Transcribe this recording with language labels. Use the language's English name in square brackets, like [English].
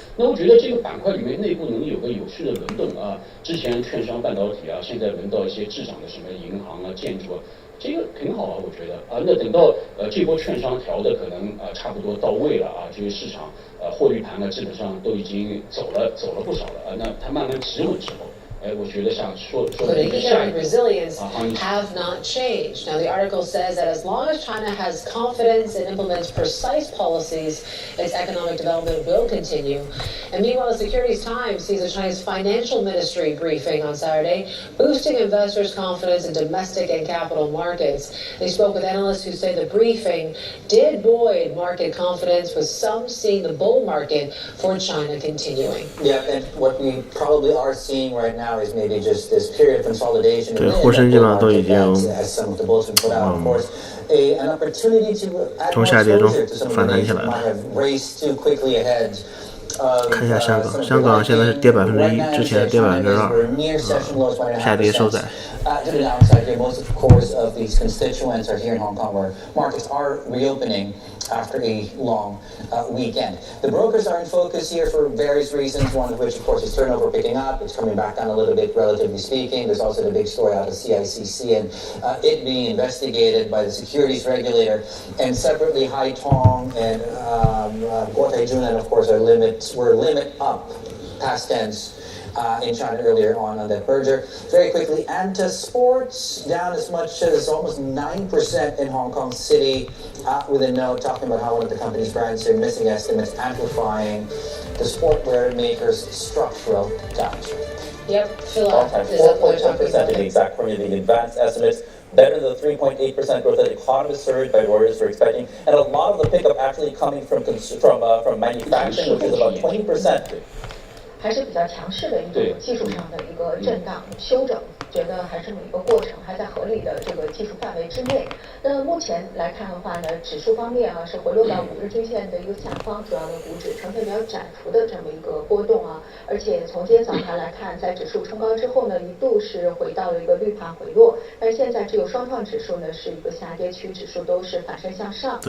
[Chinese] 那我觉得这个板块里面内部能有个有序的轮动之前券商、半导体现在轮到一些滞涨的什么银行建筑这个挺好我觉得那等到这波券商调的可能差不多到位了这个市场获利盘基本上都已经走了不少了那它慢慢企稳之后。我觉得像说的一个下一步 [English] resilience have not changed. Now, the article says that as long as China has confidence and implements precise policies, its economic development will continue. And meanwhile, the Securities Times sees the Chinese Financial Ministry briefing on Saturday, boosting investors' confidence in domestic and capital markets. They spoke with analysts who say the briefing did buoy market confidence, with some seeing the bull market for China continuing. Yeah, and what we probably are seeing right now is maybe just this period of consolidation. [Chinese] 对，沪深基本上都已经 [English] an opportunity to add more exposure to some of the nations that might have raced too quickly ahead. [Chinese] 看一下香港，香港现在是跌1%，之前跌2%，下跌收窄。 [English] To the downside here, most of course of these constituents are here in Hong Kong, where markets are reopening after a long weekend. The brokers are in focus here for various reasons, one of which, of course, is turnover picking up. It's coming back down a little bit, relatively speaking. There's also the big story out of CICC and it being investigated by the securities regulator. And separately, Hai Tong and Guo Taijun, and of course, were limit up, past tense. In China earlier on that merger. Very quickly, Anta Sports down as much as almost 9% in Hong Kong City, with a note talking about how one of the company's brands are missing estimates, amplifying the sportwear maker's structural downturn. Yep, Phil, all-time 4.1% in the exact formula, the advanced estimates. Better than the 3.8% growth that economists surveyed by Reuters were expecting, and a lot of the pickup actually coming from manufacturing, which is about 20%. [Chinese] 还是比较强势的一种技术上的一个震荡修整，觉得还是这么一个过程，还在合理的这个技术范围之内。那目前来看的话呢，指数方面啊是回落到5日均线的一个下方，主要的股指呈现比较窄幅的这么一个波动啊，而且从今天早盘来看，在指数冲高之后呢，一度是回到了一个绿盘回落，但是现在只有双创指数呢是一个下跌区，指数都是反身向上。